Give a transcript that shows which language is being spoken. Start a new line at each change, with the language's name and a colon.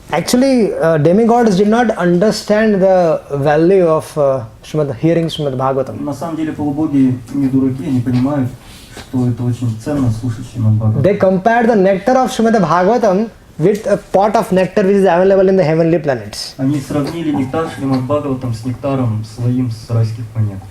English: Actually, demigods did not understand the value of hearing Shrimad Bhagavatam.
Russian: На самом деле полубоги не дураки, они понимают, что это очень ценно слушать Шримад Бхагаватам.
English: They compared the nectar of Shrimad Bhagavatam with a pot of nectar which is available in the heavenly planets.
Russian: Они сравнили нектар Шримад Бхагаватам с нектаром своим с райских планет.